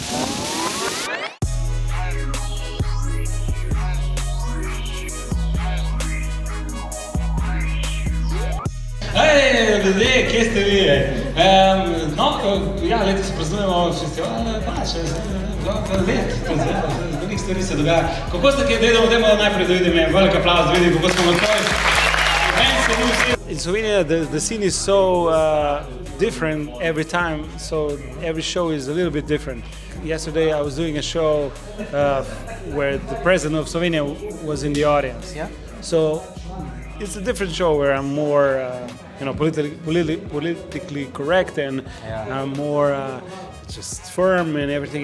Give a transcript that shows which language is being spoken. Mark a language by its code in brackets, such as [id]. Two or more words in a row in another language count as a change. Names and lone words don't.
[sl] Hej, ljudje, kje ste vi? Letos praznujemo festival, let, veliko stvari se dogaja. Kako ste kaj delali, dajmo najprej da vidim, velik aplavz, da vidim, kako smo na toj. [en] In Slovenia, the scene is so different every time, so every show is a little bit different. Yesterday I was doing a show where the president of Slovenia was in the audience. Yeah. So it's a different show where I'm more, politically correct and I'm more just firm and everything.